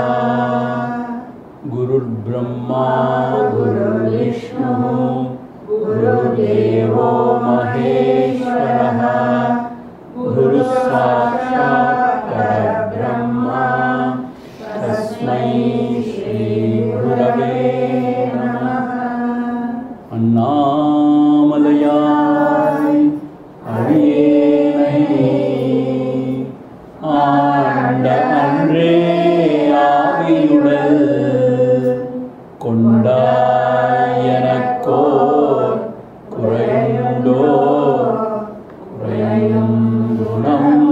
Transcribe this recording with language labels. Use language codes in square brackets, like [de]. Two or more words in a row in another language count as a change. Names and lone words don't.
[sa] गुरुर्ब्रह्मा गुरुर्विष्णुः गुरुर्देवो महेश्वरः गुरुसाक्षात् परब्रह्मा तस्मै श्री गुरवे नमः। [ta] அண்ணாமலையாய் அடியேனை ஆண்ட அன்றே ஆவியுடல் கொண்டாய் எனக்கோர் குறையுண்டோ குறையும் குணம்